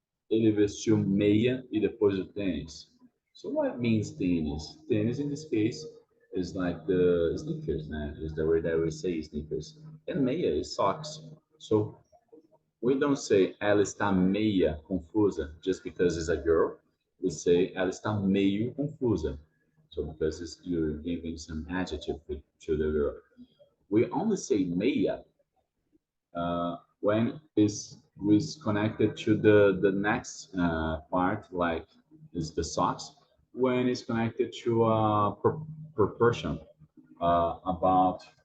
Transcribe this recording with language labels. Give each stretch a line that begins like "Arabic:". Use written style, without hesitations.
Portuguese: Ele vestiu meia e depois o tênis.
English: So what means tennis? Tennis in this case is like the sneakers, né? Is the way that we say sneakers. And meia is socks. So we don't say
Portuguese: ela está meia confusa
English: just because it's a girl.
Portuguese: We say ela está meio confusa.
English: So because you're giving some adjective to the girl. We only say meia when is connected to the next part, like is the socks, when it's connected to a proportion about